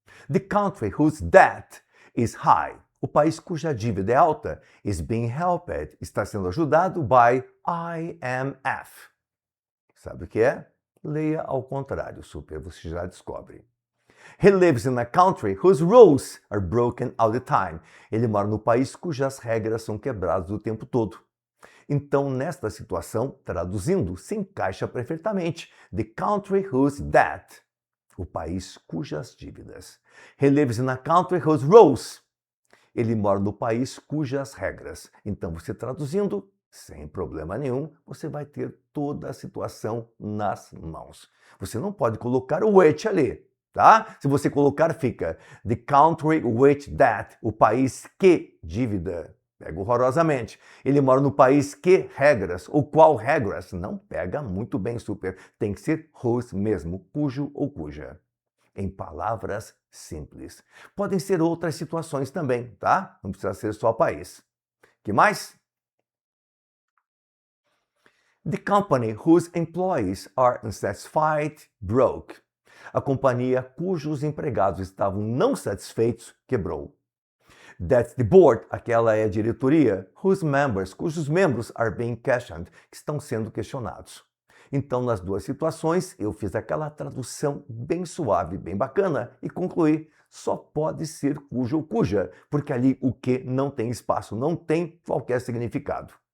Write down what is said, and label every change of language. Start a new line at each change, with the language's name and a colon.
English: The country whose debt is high.
Portuguese: O país cuja dívida é alta
English: is being helped,
Portuguese: está sendo ajudado
English: by IMF.
Portuguese: Sabe o que é? Leia ao contrário, super, você já descobre.
English: He lives in a country whose rules are broken all the time.
Portuguese: Ele mora no país cujas regras são quebradas o tempo todo. Então, nesta situação, traduzindo, se encaixa perfeitamente.
English: The country whose debt.
Portuguese: O país cujas dívidas.
English: He lives in a country whose rules.
Portuguese: Ele mora no país cujas regras. Então, você traduzindo, sem problema nenhum, você vai ter toda a situação nas mãos. Você não pode colocar o which ali, tá? Se você colocar, fica
English: the country which that,
Portuguese: o país que dívida. Pega horrorosamente. Ele mora no país que regras, ou qual regras? Não pega muito bem, super. Tem que ser whose mesmo, cujo ou cuja. Em palavras simples. Podem ser outras situações também, tá? Não precisa ser só país. Que mais?
English: The company whose employees are unsatisfied broke.
Portuguese: A companhia cujos empregados estavam não satisfeitos quebrou.
English: That's the board,
Portuguese: aquela é a diretoria, cujos membros
English: are being questioned,
Portuguese: que estão sendo questionados. Então, nas duas situações, eu fiz aquela tradução bem suave, bem bacana e concluí, só pode ser cujo ou cuja, porque ali o que não tem espaço, não tem qualquer significado.